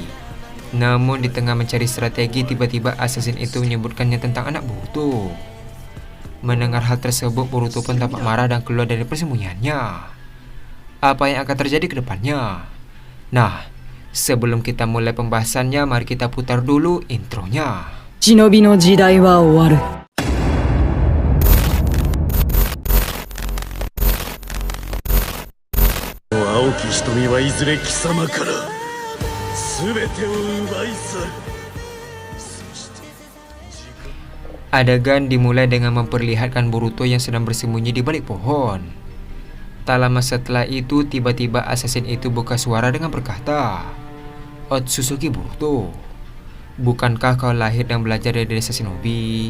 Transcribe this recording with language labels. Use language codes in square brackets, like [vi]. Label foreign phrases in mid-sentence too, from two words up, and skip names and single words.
[id] Namun di tengah mencari strategi, tiba-tiba assassin itu menyebutkannya tentang anak Boruto. Mendengar hal tersebut, Boruto pun tampak marah dan keluar dari persembunyiannya. Apa yang akan terjadi ke depannya? Nah, sebelum kita mulai pembahasannya, mari kita putar dulu intronya. [ja] 忍の時代は終わる. 蒼き瞳はいずれ貴様から全てを奪い去る. [id] Adegan dimulai dengan memperlihatkan Boruto yang sedang bersembunyi di balik pohon. Tak lama setelah itu, tiba-tiba assassin itu buka suara dengan berkata, "Otsutsuki Boruto, bukankah kau lahir dan belajar dari desa shinobi?